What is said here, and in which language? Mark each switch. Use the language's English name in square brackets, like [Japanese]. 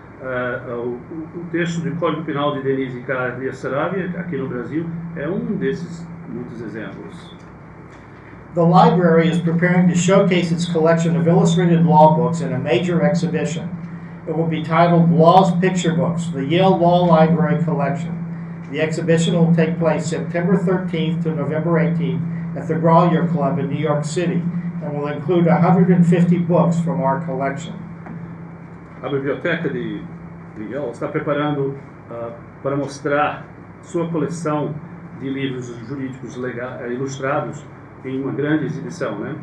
[Portuguese] O texto do Código Penal de Denise Cardia Saraiva, aqui no Brasil, é desses muitos exemplos. [English] The library is preparing to showcase its collection of illustrated law books in a major exhibition. It will be titled Law's Picture Books, the Yale Law Library Collection. The exhibition will take place September 13th to November 18th at the Grolier Club in New York City and will include 150 books from our collection. [Portuguese] A Biblioteca de Yale está preparando para mostrar sua coleção de livros jurídicos ilustrados em uma grande exibição, né?